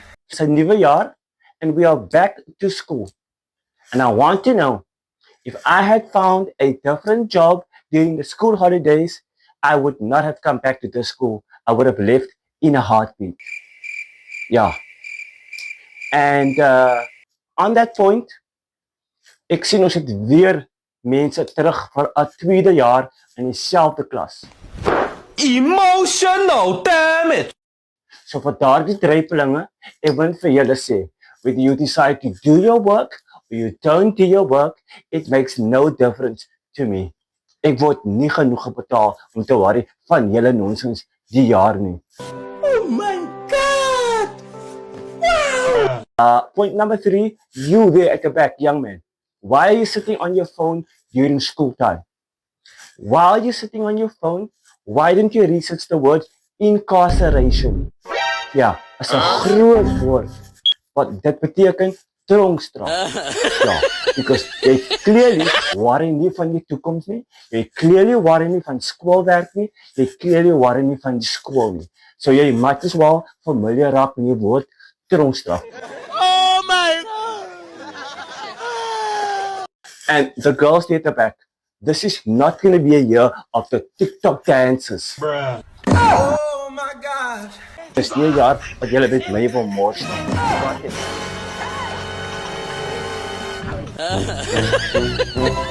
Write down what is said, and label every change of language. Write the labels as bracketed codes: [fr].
[en] It's a new year and we are back to school. And I want to know if I had found a different job during the school holidays, I would not have come back to the school. I would have left in a heartbeat. Yeah. And on that point, [af] ek sien ons het weer mense terug vir 'n tweede jaar in dieselfde klas. [en] Emotional damage. [af] So vir daardie dreipelinge, ek wil vir julle sê, [en] whether you decide to do your work or you don't do your work, it makes no difference to me. [af] Ek word nie genoeg betaal om te worry van julle nonsens die jaar nie. [en] Oh my God! Wow! Point number 3, you there at the back, young man. Why are you sitting on your phone during school time? While you're sitting on your phone, why didn't you research the word incarceration? [af] Ja, is 'n groot woord. Wat dit beteken tronkstraf. Ja, because jy clearly worry nie van die toekoms nie. Jy clearly worry nie van skoolwerk nie. Jy clearly worry nie van die skool nie. So jy [en] might as well [af] familiar raak met die woord tronkstraf. [en] Oh my! And the girls at the back, this is not going to be a year of the TikTok dances. Bruh. Oh my God! [af] Dis nie 'n jaar wat julle met my wil mors nie.